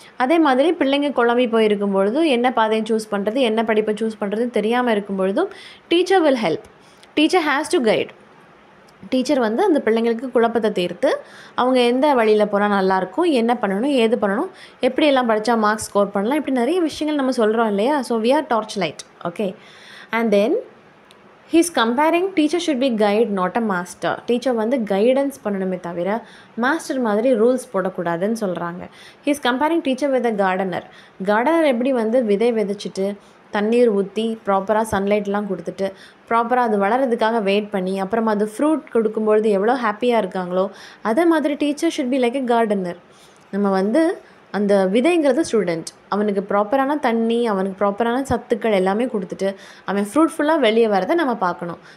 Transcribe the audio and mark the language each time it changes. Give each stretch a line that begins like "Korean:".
Tamil: அதே மாதிரி பிள்ளைங்க குழம்பி போயிருக்கும் பொழுது என்ன பாதையை சூஸ் பண்ணுறது, என்ன படிப்பை சூஸ் பண்ணுறதுன்னு தெரியாமல் இருக்கும் பொழுதும்
English: Teacher will help. Teacher has to guide.
Tamil: Teacher வந்து அந்த பிள்ளைங்களுக்கு குழப்பத்தை தீர்த்து அவங்க எந்த வழியில் போனால் நல்லாயிருக்கும், என்ன பண்ணணும், ஏது பண்ணணும், எப்படியெல்லாம் படித்தா மார்க்ஸ் ஸ்கோர் பண்ணலாம், இப்படி நிறைய விஷயங்கள் நம்ம சொல்கிறோம் இல்லையா.
English: So we are torch light. Okay. And then he is comparing teacher should be guide not a master.
Tamil: Teacher வந்து கைடன்ஸ் பண்ணணுமே தவிர மாஸ்டர் மாதிரி ரூல்ஸ் போடக்கூடாதுன்னு சொல்கிறாங்க.
English: he is comparing teacher with a gardener.
Tamil: Gardener எப்படி வந்து விதை விதைச்சிட்டு தண்ணீர் ஊற்றி ப்ராப்பராக சன்லைட்லாம் கொடுத்துட்டு ப்ராப்பராக அது வளர்கிறதுக்காக வெயிட் பண்ணி அப்புறமா அது ஃப்ரூட் கொடுக்கும்பொழுது எவ்வளோ ஹாப்பியாக இருக்காங்களோ, அதே மாதிரி
English: Teacher should be like a gardener.
Tamil: நம்ம வந்து அந்த விதைங்கிறது ஸ்டூடெண்ட், அவனுக்கு ப்ராப்பரான தண்ணி, அவனுக்கு ப்ராப்பரான சத்துக்கள் எல்லாமே கொடுத்துட்டு அவன் ஃப்ரூட்ஃபுல்லாக வெளியே வரதை நம்ம பார்க்கணும்.